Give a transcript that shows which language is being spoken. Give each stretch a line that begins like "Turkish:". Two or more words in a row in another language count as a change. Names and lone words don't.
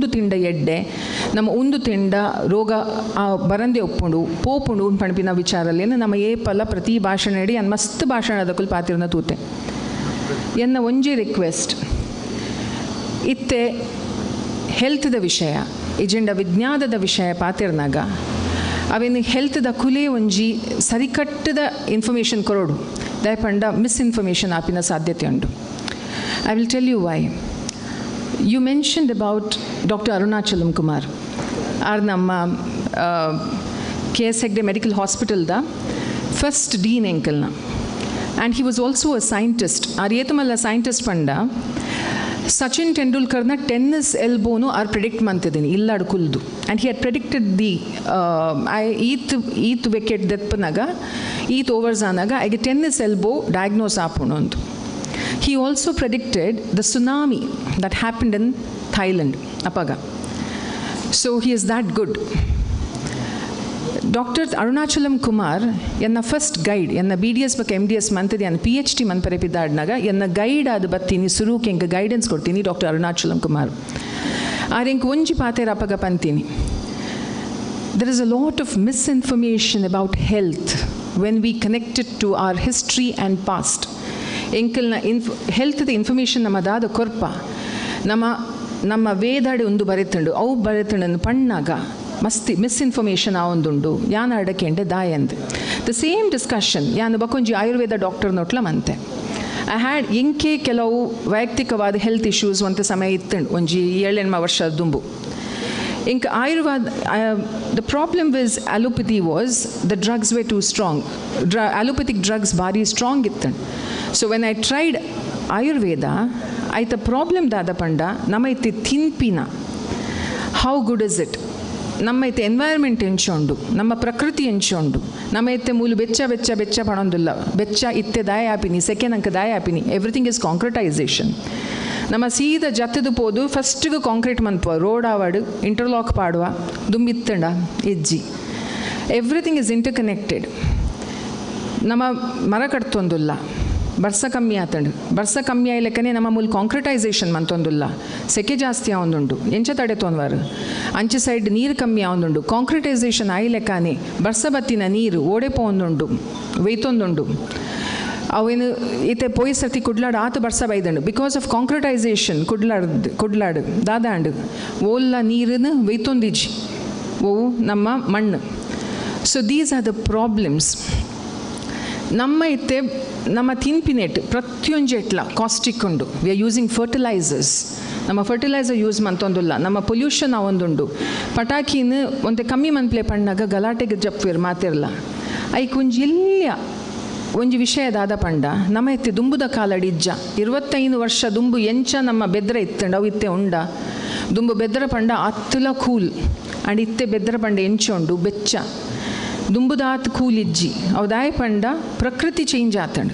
Tulu: ತಿಂಡ ಎಡ್ಡೆ ನಮ್ಮ ಉಂದು ತಿಂಡ ರೋಗ ಬರಂದೆ ಒಪ್ಪುಂಡು ಪೋಪುಂಡು ಪಣಪಿನ ವಿಚಾರಲ್ಲೇನು ನಮ್ಮ ಏಪಲ ಪ್ರತಿ ಭಾಷಣ ಇಡಿ ಅನ್ ಮಸ್ತ್ ಭಾಷಣದ ಕುಲ್ ಪಾತಿರ್ನ ತೂತೆ ಎನ್ನ ಒಂಜಿ ರಿಕ್ವೆಸ್ಟ್ ಇತ್ತೆ ಹೆಲ್ತ್ದ ವಿಷಯ ಇಜಿಂಡ ವಿಜ್ಞಾನದ ವಿಷಯ ಪಾತಿರ್ನಾಗ ಅವೇನು ಹೆಲ್ತ್ದ ಕುಲೆ ಒಂಜಿ ಸರಿಕಟ್ಟದ ಇನ್ಫಾರ್ಮೇಷನ್ ಕೊರೋಡು ದಯಪಂಡ ಮಿಸ್ಇನ್ಫಾರ್ಮೇಷನ್ ಆಪಿನ ಸಾಧ್ಯತೆ ಉಂಟು.
English: I will tell you why. You mentioned about Dr. Arunachalam Kumar, our namma KS Hegde Medical Hospital da first dean enkalna, and he was also a scientist.
Tulu: Ariyetamalla scientist panda Sachin Tendulkar na
English: tennis elbow
Tulu: no are predict mantidini illadu kuldu,
English: and he had predicted the eighth wicket
Tulu: deppanaga
English: eighth overs
Tulu: anaga age
English: tennis elbow diagnose
Tulu: apunundu.
English: He also predicted the tsunami that happened in Thailand apaga. So he is that good. Dr.
Tulu: Arunachalam Kumar enna
English: first guide
Tulu: enna BDS bak MDS mantadi enna PhD man parepidadnaga enna guide adu battini suruke enga guidance kodtini Dr. Arunachalam Kumar arenk onji paatera apaga pantini.
English: There is a lot of misinformation about health when we connect it to our history and past.
Tulu: ಎಂಕಲ್ನ
English: health information
Tulu: ನಮ್ಮದಾದ ಕೊರ್ಪ ನಮ್ಮ ವೇದಾಡೆ ಒಂದು ಬರೆತಂಡು ಅವು ಬರೆತಂಡನ್ನು ಪಣ್ಣಾಗ ಮಸ್ತಿ ಮಿಸ್ಇನ್ಫಾರ್ಮೇಷನ್ ಆ ಒಂದುಂಡು ಯಾನ ಅಡಕೆಂಡೆ ದಾಯಂದು
English: the same discussion
Tulu: ಯಾನು ಬಕೊಂಜಿ ಆಯುರ್ವೇದ ಡಾಕ್ಟರ್ ನೋಟ್ಲ ಮಂತೆ
English: I had
Tulu: ಎಂಕೆ ಕೆಲವು ವೈಯಕ್ತಿಕವಾದ
English: health issues
Tulu: ಒಂದು ಸಮಯ ಇತ್ತಂಡು ಒಂಜಿ 7-8 ವರ್ಷ ದುಂಬು ಇಂಕ ಆಯುರ್ವೇದ
English: the problem with allopathy was the drugs were too strong. Allopathic drugs bari strong ittan. So when I tried Ayurveda, aita problem
Tulu: dada panda namaiti thinpina.
English: How good is it?
Tulu: ನಮ್ಮೈತೆ ಎನ್ವೈರ್ಮೆಂಟ್ ಎಂಚೊಂಡು ನಮ್ಮ ಪ್ರಕೃತಿ ಎಂಚೊಂಡು ನಮ್ಮೈತೆ ಮೂಲು ಬೆಚ್ಚ ಪಣೊಂದಿಲ್ಲ ಬೆಚ್ಚ ಇತ್ತೆ ದಾಯ ಆಪಿನಿ ಸೆಕೆಂಡ್ ಅಂಕ ದಾಯ ಆಪಿನಿ
English: everything is concretization.
Tulu: ನಮ್ಮ ಸೀದಾ ಜತ್ತದು ಪೋದು ಫಸ್ಟಿಗೆ ಕಾಂಕ್ರೀಟ್ ಮನ್ಪ ರೋಡ್ ಆವಾಡು ಇಂಟರ್ಲಾಕ್ ಪಾಡುವ ದುಂಬಿತ್ತಂಡ ಎಜ್ಜಿ
English: everything is interconnected.
Tulu: ನಮ್ಮ ಮರ ಕಟ್ತೊಂದಿಲ್ಲ ಬರ್ಸ ಕಮ್ಮಿ ಆತಂಡು ಬರ್ಸ ಕಮ್ಮಿ ಆಯ್ಲಕ್ಕನೆ ನಮ್ಮ ಮೂಲ ಕಾಂಕ್ರಿಟೈಸೇಷನ್ ಮಂತೊಂದಿಲ್ಲ ಸೆಕೆ ಜಾಸ್ತಿ ಆವೊಂದುಂಡು ಎಂಚ ತಡೆ ತೊಂದವಾರು ಅಂಚೆ ಸೈಡ್ ನೀರು ಕಮ್ಮಿ ಆವೊಂದುಂಡು ಕಾಂಕ್ರಿಟೈಸೇಷನ್ ಆಯ್ಲೆಕ್ಕನೆ ಬರ್ಸ ಬತ್ತಿನ ನೀರು ಓಡೆ ಪೋಂದುಂಡು ಒಯ್ತೊಂದುಂಡು ಅವೇನು ಈತೆ ಪೊಯ್ ಸರ್ತಿ ಕುಡ್ಲಾಡು ಆತು ಬರ್ಸ ಬೈದಂಡು
English: because of concretization
Tulu: ಕುಡ್ಲಾಡು ದಾದಾಂಡು ಓಲ್ಲ ನೀರನ್ನು ಒಯ್ತೊಂದಿಜ್ಜಿ ಓವು ನಮ್ಮ ಮಣ್ಣು.
English: so these are the problems.
Tulu: ನಮ್ಮ ಇತ್ತೆ ನಮ್ಮ ತಿನ್ಪಿನೆಟ್ ಪ್ರತಿಯೊಂದು ಎಟ್ಲ ಕಾಸ್ಟಿಕ್ ಉಂಡು.
English: we are using fertilizers.
Tulu: ನಮ್ಮ
English: fertilizer use
Tulu: ಮಂತೊಂದಿಲ್ಲ. ನಮ್ಮ ಪೊಲ್ಯೂಷನ್ ಅವೊಂದುಂಡು. ಪಟಾಕಿನ ಒಂತೆ ಕಮ್ಮಿ ಮನ್ಪ್ಲೆ ಪಣ್ಣಾಗ ಗಲಾಟೆಗೆ ಜಪ್ವೇರು ಮಾತಿರಲ್ಲ. ಐಕ್ ಒಂಜಿ ಇಲ್ಯ ಒಂಜಿ ವಿಷಯದಾದ ಪಂಡ ನಮ್ಮ ಇತ್ತೆ ದುಂಬುದ ಕಾಲಡಿಜ್ಜ 25 ವರ್ಷ ದುಂಬು ಎಂಚ ನಮ್ಮ ಬೆದ್ರ ಇತ್ತಂಡು ಅವು ಇತ್ತೆ ಉಂಡ ದುಂಬು ಬೆದ್ರ ಪಂಡ ಅತ್ತುಲ
English: cool and
Tulu: ಇತ್ತೆ ಬೆದ್ರ ಪಂಡ ಎಂಚೊಂಡು ಬೆಚ್ಚ ದುಂಬುದಾತ್ ಕೂಲಿಜ್ಜಿ ಅವದಾಯ ಪಂಡ ಪ್ರಕೃತಿ ಚೇಂಜ್ ಆತಂಡು.